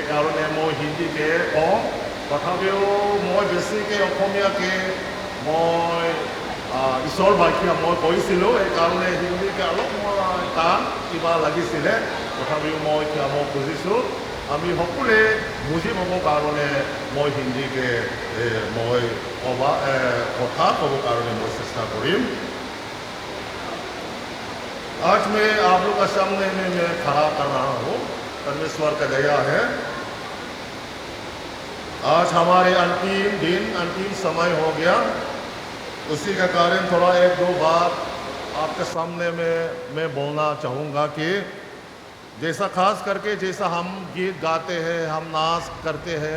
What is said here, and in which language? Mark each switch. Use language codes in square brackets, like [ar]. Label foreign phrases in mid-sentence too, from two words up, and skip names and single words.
[as] কাৰণে মই হিন্দীকে কওঁ তথাপিও মই বেছিকে অসমীয়াকে মই ঈশ্বৰ বাক্য মই কৈছিলোঁ এই কাৰণে হিন্দীকে অলপ মই টান কিবা লাগিছিলে তথাপিও মই শিকাব খুজিছোঁ আমি সকলোৱে বুজি পাবৰ কাৰণে মই হিন্দীকে মই কথা ক'ব কাৰণে মই চেষ্টা কৰিম [hi] आज मैं आप लोग के सामने में मैं खड़ा कर रहा हूँ परमेश्वर का दया है आज हमारे अंतिम दिन अंतिम समय हो गया उसी का कारण थोड़ा एक दो बात आपके सामने में मैं बोलना चाहूँगा कि जैसा खास करके जैसा हम गीत गाते हैं हम नाच करते हैं